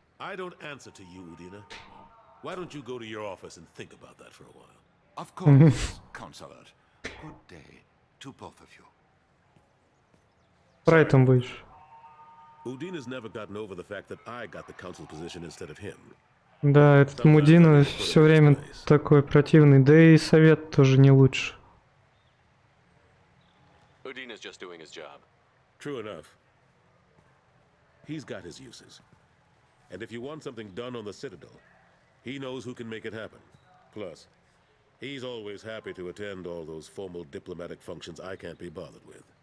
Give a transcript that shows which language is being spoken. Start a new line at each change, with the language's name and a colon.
English: I don't answer to you, Udina. Why don't you go to your office and think about that for a while? Of course, Counselor. Good day to both of you.
Russian: Спрайтом будешь.
English: Udina's never gotten over the fact that I got the council position instead of him.
Russian: Да, этот Мудина все время такой противный, да и совет тоже не лучше.
English: Udina's just doing his job. True enough. He's got his uses. And if you want something done on the Citadel, he knows who can make it happen. Plus, he's always happy to attend all those formal diplomatic functions I can't be bothered with.